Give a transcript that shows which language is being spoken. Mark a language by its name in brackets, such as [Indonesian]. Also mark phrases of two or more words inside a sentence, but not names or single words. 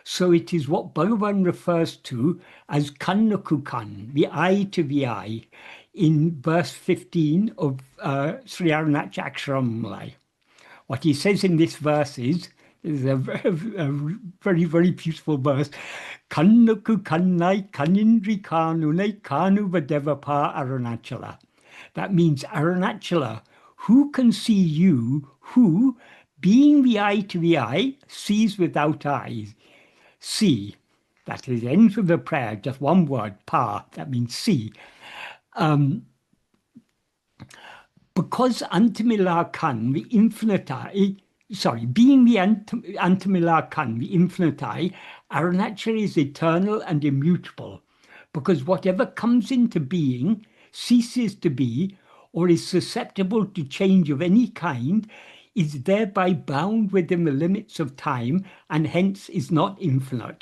[English] So it is what Bhagavan refers to as Kannakukan, the eye to the eye, in verse 15 of Śrī Aruṇācala Aṣṭakam. What he says in this verse is a very, very beautiful verse. [Tamil] கண்ணுக்கு கண்ணாய் கண்ணின்றி காணுநை காணுவதெவர் பார் அருணாசலா. That means Aruṇācala, who can see you, who, being the eye to the eye, sees without eyes. See, that is the end of the prayer, just one word, pa, that means see. Because அந்தமில கண், the infinite eye, being the அந்தமில கண், the infinite eye, Aruṇācala is eternal and immutable, because whatever comes into being, ceases to be, or is susceptible to change of any kind, is thereby bound within the limits of time and hence is not infinite.